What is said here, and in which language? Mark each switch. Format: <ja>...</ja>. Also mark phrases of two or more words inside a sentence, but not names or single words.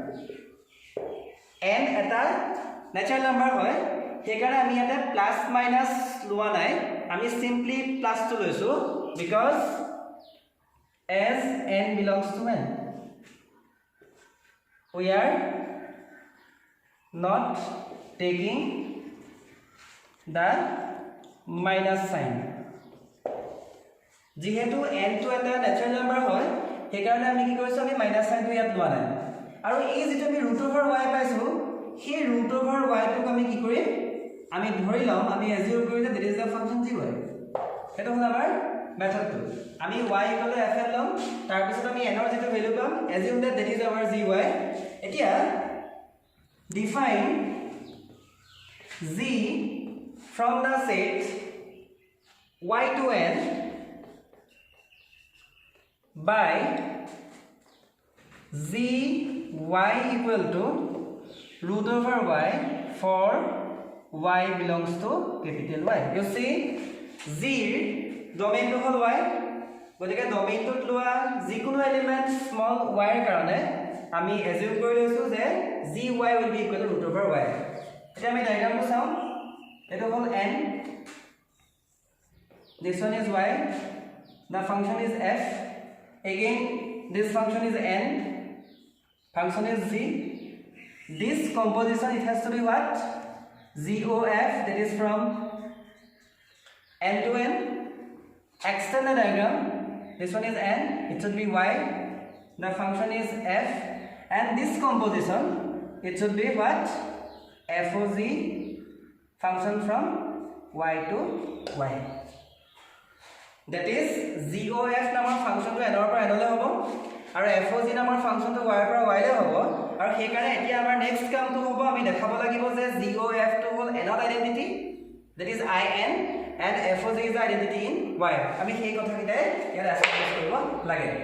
<en>n eta natural number</en> <as>হয় হেকাৰে আমি ইয়াতে</as> <en>plus minus</en> <as>লোৱা নাই আমি</as> <en>simply plus</en> <as>টো লৈছো</as> <en>because as n belongs to n we are not taking the minus sign</en> <as>যেহেতু n to এটা</as> <en>natural number</en> <as>হয় সেই কাৰণে আমি কি কৰিছো আমি মাইনাস সাইনটো ইয়াত লোৱা নাই আৰু এই যেটো আমি √y পাইছো সেই √y টোক আমি কি কৰিম আমি ধৰি লম আমি এজিউম কৰি যে</as> <en>that is the function gy</en> <as>এটা হল আমাৰ মেথডটো আমি y = fn লম তাৰ পিছত আমি n ৰ যেটো ভ্যালু পাম এজিউম</as> <en>that is our gy</en> <as>এতিয়া define</as> <en>z from the set y to n by zy equal to root over y for y belongs to capital Y. You see z domain</en> <as>টো হ'ল</as> <en>y</en> <as>গতিকে domain to লোৱা যিকোনো এলিমেন্ট small y ৰ কাৰণে আমি assume কৰি লৈছো যে</as> <en>gy will be equal to root over y</en> <as>এটা আমি ডায়াগ্ৰামটো চাও এটো হল</as> <en>n this one is y the function is f again this function is n function is z this composition it has to be what gof that is from n to n extend the diagram this one is n it should be y the function is f and this composition it should be what foz function from y to y that is</en> <as>gof নামৰ ফাংচনটো n ৰ পৰা n লৈ হ'ব আৰু foz নামৰ ফাংচনটো y ৰ পৰা y লৈ হ'ব আৰু সেই কাৰণে এতিয়া আমাৰ নেক্সট কামটো হ'ব আমি দেখাব লাগিব যে gof টো হ'ল n ৰ আইডেন্টিটি</as> <en>that is in and foz is the identity in y</en> <as>আমি সেই কথা কিটা ইয়াত এস্টাবলিশ কৰিব লাগে</as>